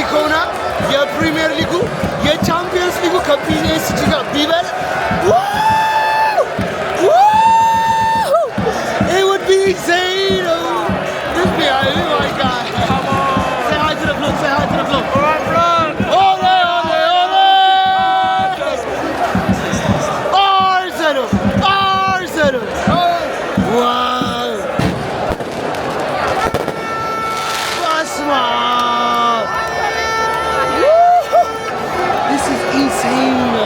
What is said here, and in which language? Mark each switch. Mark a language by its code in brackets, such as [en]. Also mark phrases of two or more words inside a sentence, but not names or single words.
[am] ባርሴሎና የፕሪሚየር ሊጉ የቻምፒየንስ ሊጉ ከፒኤስጂ ጋር ቢበል [en] it would be insane. This be oh my god. Come on. Say hi to the vlog. Say hi to the vlog. All right, vlog. Ole, ole, ole. Arsenal. Arsenal. Wow. Basma. This is insane.